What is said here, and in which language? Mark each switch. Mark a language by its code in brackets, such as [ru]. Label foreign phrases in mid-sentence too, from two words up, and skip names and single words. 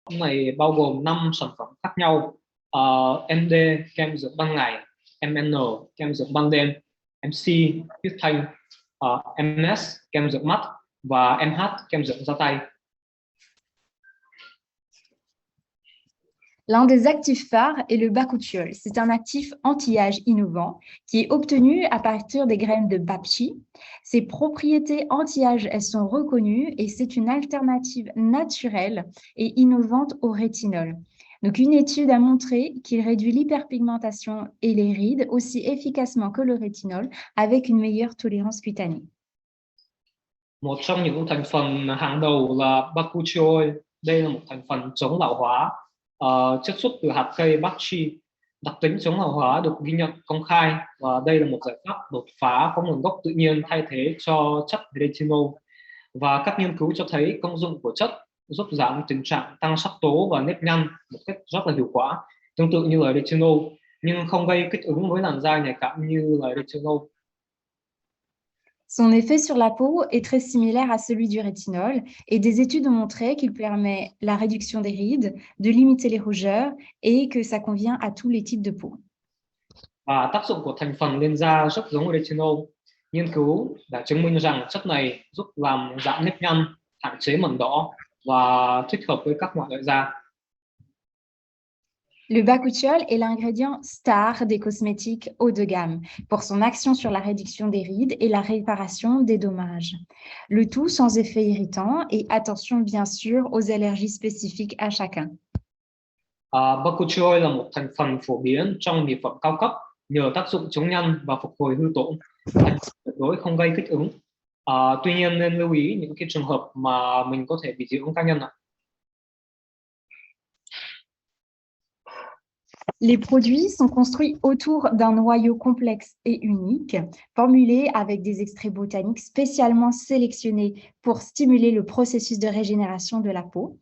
[vi] này bao gồm 5 sản phẩm khác nhau. MD kem dưỡng ban ngày, MN kem dưỡng ban đêm, MC huyết thanh, MS kem dưỡng mắt và MH kem dưỡng da tay. [fr] L'un des actifs phares est le bakuchiol. C'est un actif anti-âge innovant qui est obtenu à partir des graines de bapchi. Ses propriétés anti-âge, elles sont reconnues et c'est une alternative naturelle et innovante au rétinol. Donc, une étude a montré qu'il réduit l'hyperpigmentation et les rides aussi efficacement que le rétinol avec une meilleure tolérance cutanée. [vi] Một trong những thành phần hàng đầu là bakuchiol. Đây là một thành phần chống lão hóa, chiết xuất từ hạt cây bacchi. Đặc tính chống lão hóa được ghi nhận công khai và đây là một giải pháp đột phá có nguồn gốc tự nhiên thay thế cho chất retinol. Và các nghiên cứu cho thấy công dụng của chất giúp giảm tình trạng tăng sắc tố và nếp nhăn một cách rất là hiệu quả, tương tự như là retinol, nhưng không gây kích ứng với làn da nhạy cảm như là retinol. [fr] Son effet sur la peau est très similaire à celui du rétinol et des études ont montré qu'il permet la réduction des rides, de limiter les rougeurs et que ça convient à tous les types de peau. [vi] Và tác dụng của thành phần lên da rất giống retinol. Nghiên cứu đã chứng minh rằng chất này giúp làm giảm nếp nhăn, hạn chế mẩn đỏ và thích hợp với các loại da. [fr] Le bakuchiol est l'ingrédient star des cosmétiques haut de gamme pour son action sur la réduction des rides et la réparation des dommages. Le tout sans effet irritant et attention bien sûr aux allergies spécifiques à chacun. [vi] Bakuchiol là một thành phần phổ biến trong mỹ phẩm cao cấp nhờ tác dụng chống nhăn và phục hồi hư tổn. Tuyệt đối không gây kích ứng. Tuy nhiên nên lưu ý những cái trường hợp mà mình có thể bị dị ứng cá nhân. [fr] Les produits sont construits autour d'un noyau complexe et unique, formulé avec des extraits botaniques spécialement sélectionnés pour stimuler le processus de régénération de la peau.